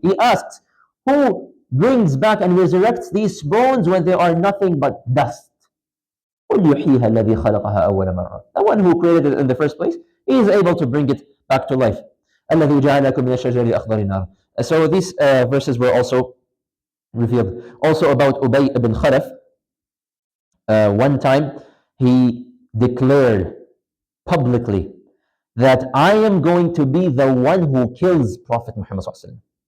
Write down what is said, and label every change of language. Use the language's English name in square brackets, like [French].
[English] He asks, who brings back and resurrects these bones when they are nothing but dust? [Arabic] قل يحييها الذي خلقها أول مرة. [English] The one who created it in the first place, he is able to bring it back to life. [Arabic] الذي جعل لكم من الشجر الأخضر نارا. [English] So these verses were also revealed. Also about Ubay ibn Khalaf, one time he declared publicly that I am going to be the one who kills Prophet Muhammad sallallahu alaihi wasallam.